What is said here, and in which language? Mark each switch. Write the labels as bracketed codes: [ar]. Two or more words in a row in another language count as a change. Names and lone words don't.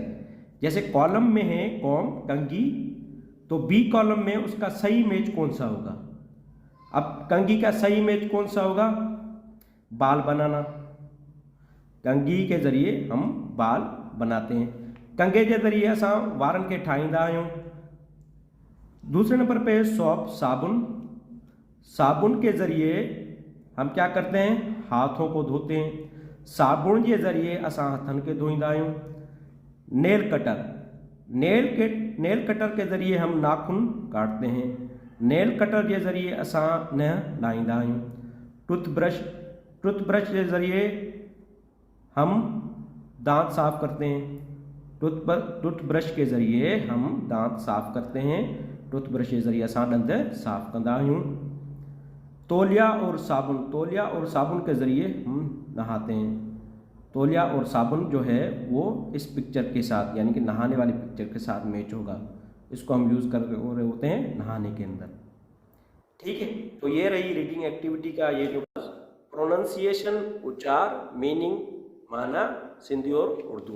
[ur] جیسے کالم میں ہے کام کنگھی، تو بی کالم میں اس کا صحیح میچ کون سا ہوگا. اب کنگھی کا صحیح میچ کون سا ہوگا، بال بنانا. کنگھی کے ذریعے ہم بال بناتے ہیں, [sd] कंघे के ज़रिए असां वारनि खे ठाहींदा आहियूं। [ur] دوسرے نمبر پہ سوپ صابن، صابن کے ذریعے ہم کیا کرتے ہیں، ہاتھوں کو دھوتے ہیں. [sd] साबुन के ज़रिए असां हथन के धोईंदा आहियूं। [en] nail cutter, nail cutter [ur] کے ذریعے ہم ناخن کاٹتے ہیں. [en] nail cutter [sd] के ज़रिए असां नह लाहींदा आहियूं। [ur] ٹوتھ برش، ٹوتھ برش کے ذریعے ہم دانت صاف کرتے ہیں. ٹوتھ برش کے ذریعے ہم دانت صاف کرتے ہیں. [sd] टूथब्रश के ज़रिए असां ॾंद साफ़ कंदा आहियूं। [ur] تولیہ اور صابن، تولیہ اور صابن کے ذریعے ہم نہاتے ہیں. تولیہ اور صابن جو ہے وہ اس پکچر کے ساتھ یعنی کہ نہانے والی پکچر کے ساتھ میچ ہوگا، اس کو ہم یوز کر رہے ہوتے ہیں نہانے کے اندر. ٹھیک ہے، تو یہ رہی [en] reading activity [ur] کا یہ جو پرونؤنسی ایشن، اچار، مینگ، معنی سندھی اور اردو.